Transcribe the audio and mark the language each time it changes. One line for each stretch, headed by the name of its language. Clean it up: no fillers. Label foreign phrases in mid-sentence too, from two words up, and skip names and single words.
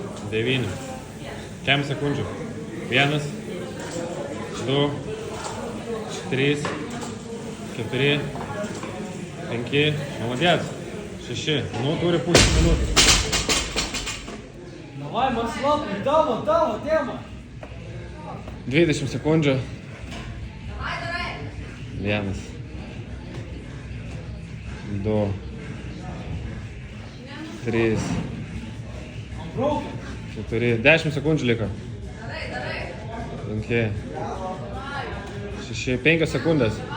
Lithuanian: 9. Kem sekundžių? 1, 2, 3, 4, 5, молодец. 6. Nu, turi pusę minutės.
Russian: Давай, Маслов, дома, тема.
Lithuanian: 20 sekundžių. 1, 2, 3, 4, 10 sekundžių liko. 5, 6, 5 sekundės.